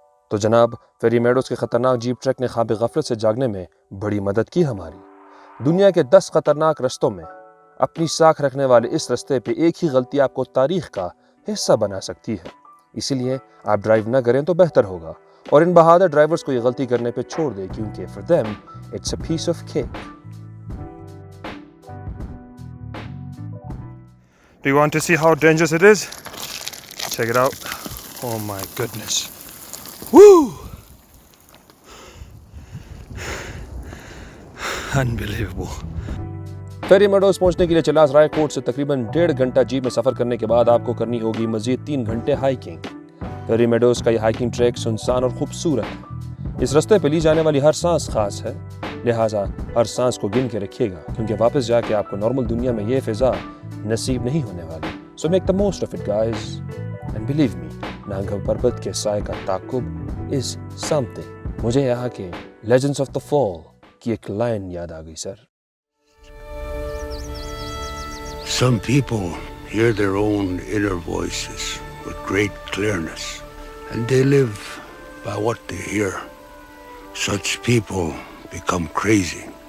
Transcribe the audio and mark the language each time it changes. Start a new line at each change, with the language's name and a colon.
Urdu: تو جناب ferry Meadows کے خطرناک جیپ ٹریک نے خواب غفلت سے جاگنے میں بڑی مدد کی ہماری۔ دنیا کے 10 خطرناک رستوں میں اپنی ساکھ رکھنے والے اس رستے پہ ایک ہی غلطی آپ کو تاریخ کا حصہ بنا سکتی ہے۔ اسی لیے آپ ڈرائیو نہ کریں تو بہتر ہوگا، اور ان بہادر ڈرائیورز کو یہ غلطی کرنے پہ چھوڑ دیں، کیونکہ
English: for them it's a piece of cake۔ Do you want to see how dangerous it is? Check it out. Oh my goodness. Woo! Unbelievable.
Urdu: Ferry Meadows پہنچنے کے لیے چلاس رائے کوٹ سے تقریباً 1.5 گھنٹہ جیپ میں سفر کرنے کے بعد آپ کو کرنی ہوگی مزید 3 گھنٹے ہائیکنگ۔ فیری میڈوز کا یہ ہائیکنگ ٹریک سنسان اور خوبصورت ہے۔ اس رستے پہ لی جانے والی ہر سانس خاص ہے، لہٰذا ہر سانس کو گن کے رکھیے گا، کیونکہ واپس جا کے آپ کو نارمل دنیا میں یہ فضا نصیب نہیں ہونے والی۔
English: So make the most of it, guys. And believe me,
Urdu: Nanga پربت کے سائے کا تعاقب
English: is something۔
Urdu: مجھے یہاں کے Legends of the Fall کی ایک لائن یاد آ گئی سر۔
English: Some people hear their own inner voices with great clearness, and they live by what they hear. Such people become crazy.